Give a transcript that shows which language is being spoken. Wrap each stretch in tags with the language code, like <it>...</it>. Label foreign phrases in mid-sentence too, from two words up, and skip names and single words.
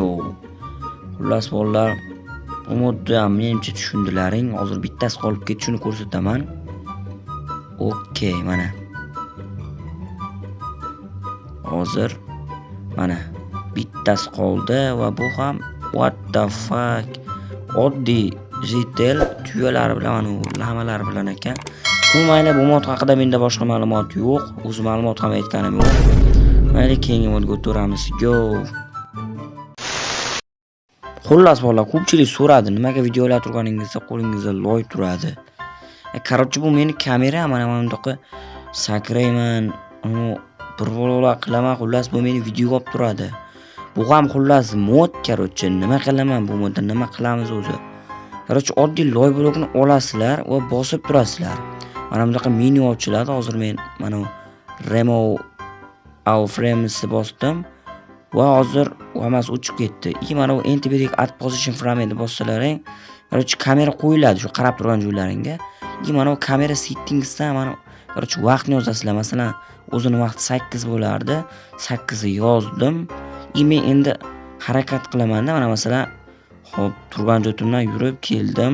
<uz>Xullas bolalar, bu modni ham menimcha tushundilaring. Hozir bittasi qolib ketdi, shuni ko'rsataman. Okey, mana. Hozir mana bittasi qoldi va bu ham</uz> <en>what the fuck.</en> <uz>Oddiy jitel tuyalari bilan mana lamalari bilan ekan. Mayli, bu mod haqida menda boshqa ma'lumot yo'q. O'zi ma'lumot ham aytganim yo'q. Mayli, keyingi modga o'tamiz. Go. Xullas bolalar, ko'pchilik so'radi, nimaga videolar turganingizda qo'lingizda loy turadi. Qarochi bu meni kamera, mana bundaqa sakrayman, bir bolalar qilaman, xullas bu meni videoga olib turadi. Bu ham xullas mod qarochi, nima qilaman bu modda, nima qilamiz o'zi. Qarochi oddiy loy blokni olasizlar va bosib turasizlar. Mana bundaqa menu ochiladi. Hozir men mana</uz> <en>remove all frames</en> <uz>bosdim. Va hozir hammasi o'chib ketdi. Mana bu</uz> <en>anti-break add position frame</en> <uz>deb bossalaring, qarochi kamera qo'yiladi shu qarab turgan joylaringga. Mana bu kamera settingsdan mana qarochi vaqtni yozasizlar. Masalan, o'zining vaqti 8 bo'lardi. 8 ni yozdim. Men endi harakat qilaman-da. Mana masalan, hop, turgan joyimdan yurib keldim.</uz>